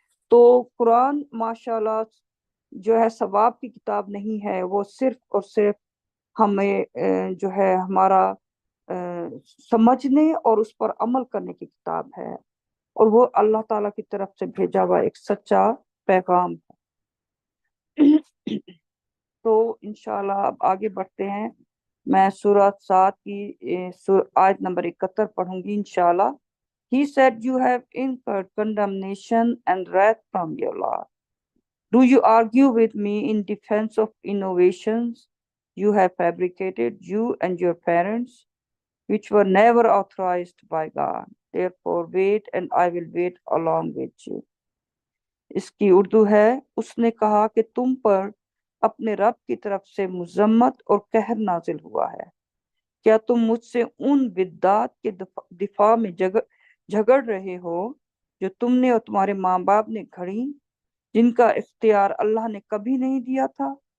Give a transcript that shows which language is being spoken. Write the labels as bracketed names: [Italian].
[Hindi] तो कुरान माशाल्लाह जो है सवाब की किताब नहीं है, वो सिर्फ और सिर्फ हमें जो है हमारा समझने और उस पर अमल करने की किताब है। और वो अल्लाह ताला की तरफ से भेजा हुआ एक सच्चा पैगाम है। तो इंशाल्लाह अब आगे बढ़ते हैं। मैं सूरह 7 की आयत नंबर 71 पढ़ूंगी इंशाल्लाह। [English] He said, "You have incurred condemnation and wrath from your Lord. Do you argue with me in defense of innovations you have fabricated, you and your parents, which were never authorized by God? Therefore, wait, and I will wait along with you." [Hindi] इसकी उर्दू है, उसने कहा कि तुम पर अपने रब की तरफ से मुजम्मत और कहर नाजिल हुआ है। क्या तुम मुझसे उन बिद्दात के दिफा में झगड़ रहे हो जो तुमने और तुम्हारे माँ बाप ने घड़ी, जिनका इख्तियार अल्लाह ने कभी नहीं दिया था?